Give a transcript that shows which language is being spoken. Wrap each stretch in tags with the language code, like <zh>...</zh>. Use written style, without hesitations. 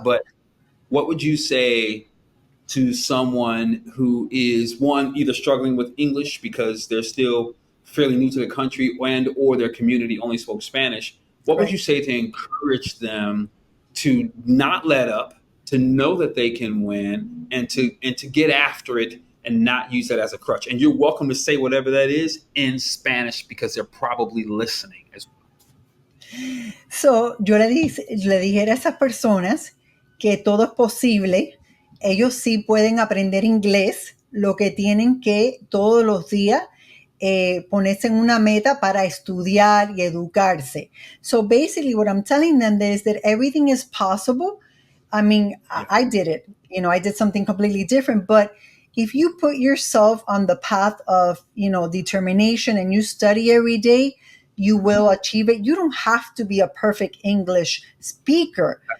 <en>But what would you say to someone who is one either struggling with English because they're still fairly new to the country and or their community only spoke Spanish? What would Right. you say to encourage them to not let up, to know that they can win, and to get after it and not use that as a crutch? And you're welcome to say whatever that is in Spanish because they're probably listening as well.</en> <es>So, le dijera a esas personas que todo es posible, ellos sí pueden aprender inglés, lo que tienen que todos los días ponerse en una meta para estudiar y educarse.</es> <en>So basically what I'm telling them is that everything is possible. I mean, Yeah. I did it. I did something completely different, but if you put yourself on the path of, determination and you study every day, you Mhm. will achieve it. You don't have to be a perfect English speaker.</en>